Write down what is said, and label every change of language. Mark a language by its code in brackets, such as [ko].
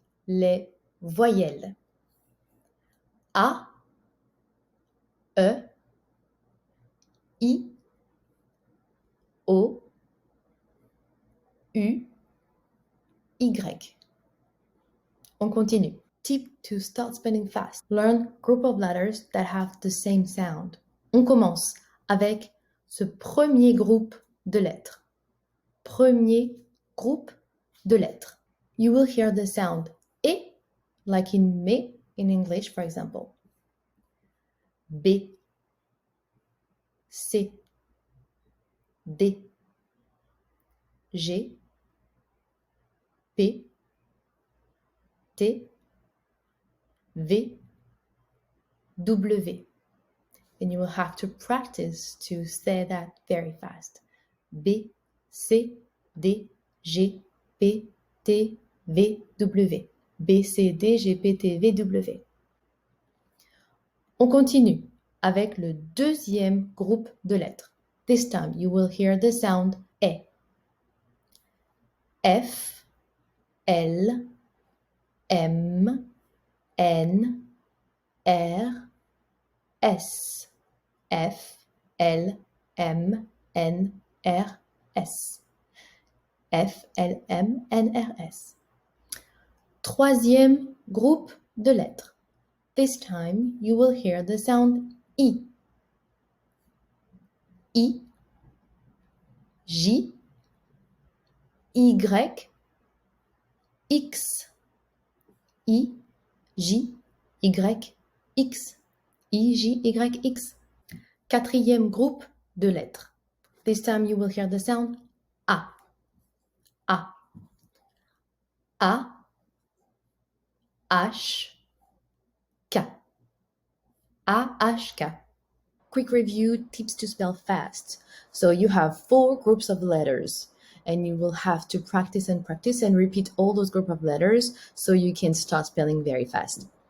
[fr] Les voyelles. A, E, I, O, U, Y. On continue. [en] Tip to start spelling fast. Learn group of letters that have the same sound. [fr] On commence avec ce premier groupe de lettres. Premier groupe de lettres. [en] You will hear the sound E, like in me in English, for example. [fr] B, C, D, G, P, T, V, W. [en] and you will have to practice to say that very fast. [fr] B, C, D, G, P, T, V, W. B, C, D, G, P, T, V, W. On continue avec le deuxième groupe de lettres. [en] This time you will hear the sound E. [fr] F, L, M, N, R, S. F, L, M, N, R, S. F, L, M, N, R, S. Troisième groupe de lettres. [en] This time you will hear the sound I. [fr] I, J, Y, X. I, J, Y, X. I, J, Y, X. Quatrième groupe de lettres. [en] This time you will hear the sound A. [fr] A. A, H, K. A, H, K. [en] Quick review, tips to spell fast. So you have 4 groups of letters and you will have to practice and repeat all those group of letters so you can start spelling very fast.